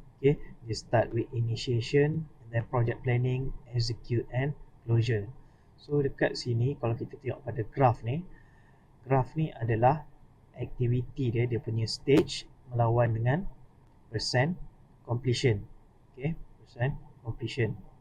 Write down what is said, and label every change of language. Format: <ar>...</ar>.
<en>Okay, dia start with initiation and then project planning, execute and closure.</en> <ms>So dekat sini kalau kita tengok pada graph ni adalah activity dia, dia punya stage melawan dengan percent completion.</ms> <en>Okay, percent completion.</en>